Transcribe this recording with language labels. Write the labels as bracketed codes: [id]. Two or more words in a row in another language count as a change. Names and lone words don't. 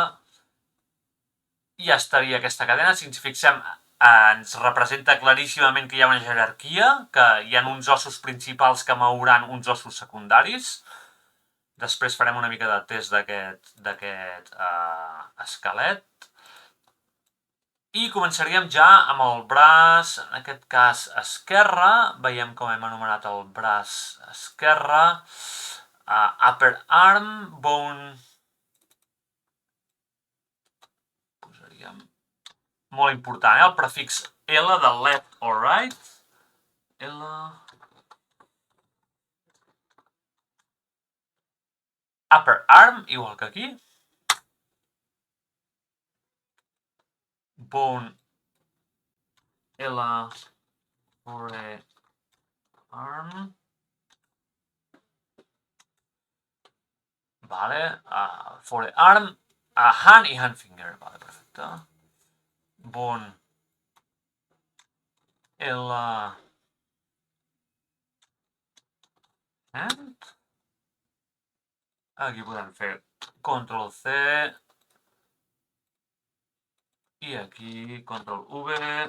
[ca] I ja estaria aquesta cadena. Si ens fixem, ens representa claríssimament que hi ha una jerarquia, que hi ha uns ossos principals que mouran uns ossos secundaris. Després farem una mica de test d'aquest esquelet. I començaríem ja amb el braç, en aquest cas esquerre. Veiem com hem anomenat el braç esquerre. [en] Upper arm, bone. [ca] Posaríem molt important, el prefix L de [en] left or right. L. Upper arm, [ca] igual que aquí. [en] Bone L forearm. [ca] Vale, [en] forearm, hand i hand finger. [ca] Vale, perfecte. [en] Bone L hand. [ca] Aquí podem fer Ctrl C i aquí Ctrl V.